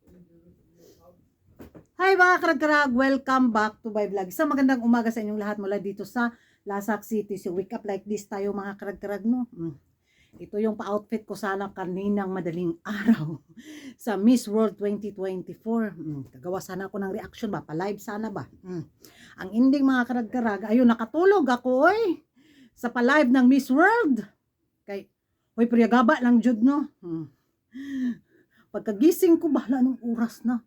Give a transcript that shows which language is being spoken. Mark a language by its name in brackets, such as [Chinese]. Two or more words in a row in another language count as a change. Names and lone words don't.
[Filipino] Hi mga karag-karag! [English] Welcome back to my vlog. [Filipino] Isang magandang umaga sa inyong lahat mula dito sa Lasak City. [English] So wake up like this [Filipino] tayo mga karag-karag, no? Ito yung pa-outfit ko sana kaninang madaling araw sa Miss World 2024. Gagawa sana ako ng reaction ba? Pa-live sana ba? Ang ending mga karag-karag, ayun nakatulog ako oy sa pa-live ng Miss World. [Cebuano] Kay, oy priyagaba lang jud no? [Filipino] Pagkagising ko bahala ng oras na.